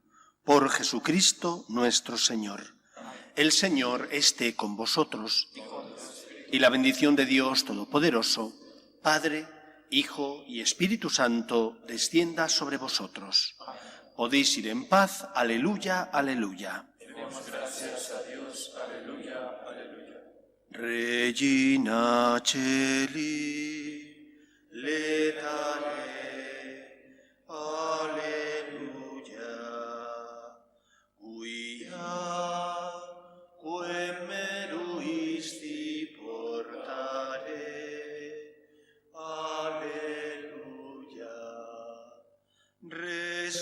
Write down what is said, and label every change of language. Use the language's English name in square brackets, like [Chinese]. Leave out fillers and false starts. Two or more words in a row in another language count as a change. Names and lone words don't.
[Spanish] Por Jesucristo nuestro Señor. El Señor esté con vosotros, y la bendición de Dios Todopoderoso, Padre, Hijo y Espíritu Santo, descienda sobre vosotros. Podéis ir en paz. Aleluya, aleluya. Demos gracias a Dios. Aleluya, aleluya. [Latin] Regina Celi, letale, aleluya. Quia, quem meruisti portare, aleluya.